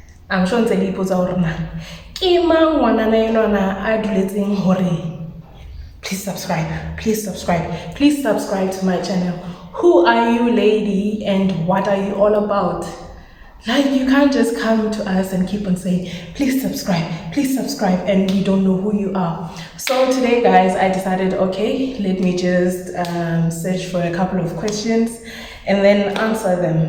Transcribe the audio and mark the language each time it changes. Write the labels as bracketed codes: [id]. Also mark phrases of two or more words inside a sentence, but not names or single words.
[en] I'm sure [st] ntse le ipotsa hore na ke mang ngwanana enwana a duletseng hore [en] please subscribe to my channel. Who are you, lady, and what are you all about? Like, you can't just come to us and keep on saying please subscribe, and we don't know who you are. So today, guys, I decided, okay, let me just search for a couple of questions and then answer them.